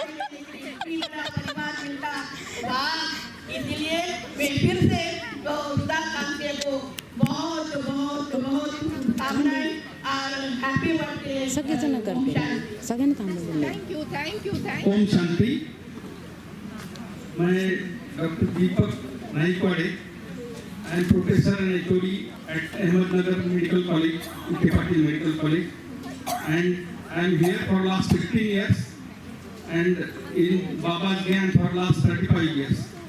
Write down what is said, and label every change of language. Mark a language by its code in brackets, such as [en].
[hi] परिवार मिलता वाह। इसलिए मैं फिर से तो सुधा काकड़िया को बहुत बहुत बहुत शुभकामनाएं और हैप्पी बर्थडे। [mr] सगळेजण करते, सगळ्यांना थांबवलं। [en] Thank you. [hi] ओम शांति। [en] मैं doctor Deepak Naikwade and professor and HOD at Ahmednagar medical college, Patil Medical College, and I am here for last 15 years and in Baba's Gyan for last 35 years.